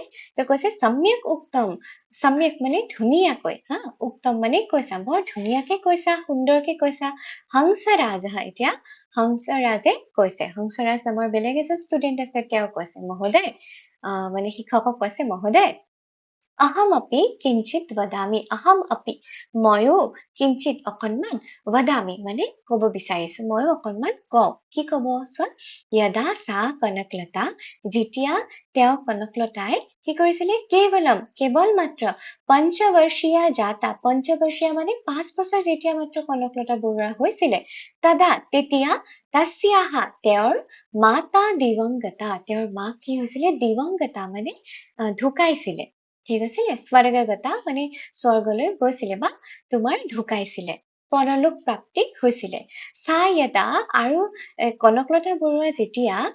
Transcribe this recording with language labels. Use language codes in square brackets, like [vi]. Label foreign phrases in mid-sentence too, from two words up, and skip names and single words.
[as] তো কৈছে সম্যক উত্তম, সম্যক মানে ধুনীয়াকৈ, হা, উত্তম মানে কৈছা, বৰ ধুনীয়াকে কৈছা, সুন্দৰকে কৈছা। হংসৰাজ, এতিয়া হংসৰাজে কৈছে, হংসৰাজ নামৰ বেলেগ এজন ষ্টুডেন্ট আছে, তেওঁ কৈছে, মহোদয়, মানে শিক্ষকক কৈছে, মহোদয়, [sa] अहम अपि किंचित वदामि अहम अपि [as] ময়ো কিঞ্চিত অকণমান वदामि মানে কব বিচাৰিছো ময়ো অকণমান কওঁ কি কব চোৱা यदा सा কনকলতা যেতিয়া তেওঁ কনকলতাই কি কৰিছিলে কেৱল মাত্ৰ [sa] पञ्चवर्षीया जाता [as] পঞ্চবৰ্ষীয়া মানে 5 বছৰ যেতিয়া মাত্ৰ কনকলতা বৰুৱা হৈছিলে তদা তেতিয়া তস্যাহা তেওঁৰ মাতা দিৱংগতা তেওঁৰ মা কি হৈছিলে দিৱংগতা মানে ঢুকাইছিলে ঠিক আছে স্বৰ্গগতা মানে স্বৰ্গলৈ গৈছিলে বা তোমাৰ ঢুকাইছিলে পৰলোক প্ৰাপ্তি হৈছিলে সায়দা আৰু কনকলতা বৰুৱা যেতিয়া